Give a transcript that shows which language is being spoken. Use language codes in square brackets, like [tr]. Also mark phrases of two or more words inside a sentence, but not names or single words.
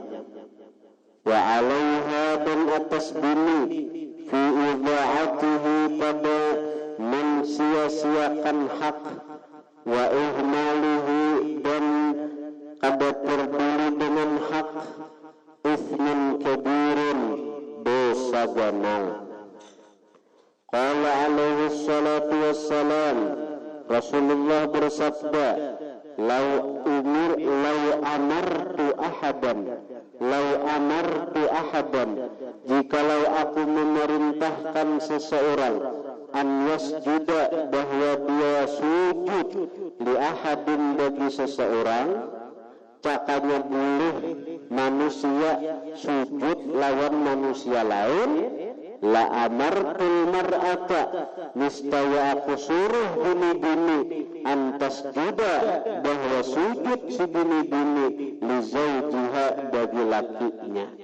[ar] Wa alaiha, [bjn] dan atas bini, [ar] fi idha'atihi, [bjn] pada mensia-siakan hak, [ar] wa ihmalihi, [bjn] dan kada peduli dengan hak, [ar] itsmun kabirun, [bjn] dosa ganal. [ar] Qala alaihi salatu wassalam, [bjn] Rasulullah bersabda, [ar] lau amartu ahadan, [bjn] jikalau aku memerintahkan seseorang, [ar] an yasjuda, [bjn] bahwa dia sujud, [ar] li ahadin, [bjn] bagi seseorang, cakanya boleh manusia sujud lawan manusia lain, [ar] la amartul mar'ata, [bjn] niscaya aku suruh bini-bini, antas juga, bahwa sujud si bini-bini, [ar] li zawjiha, [bjn] bagi lakinya.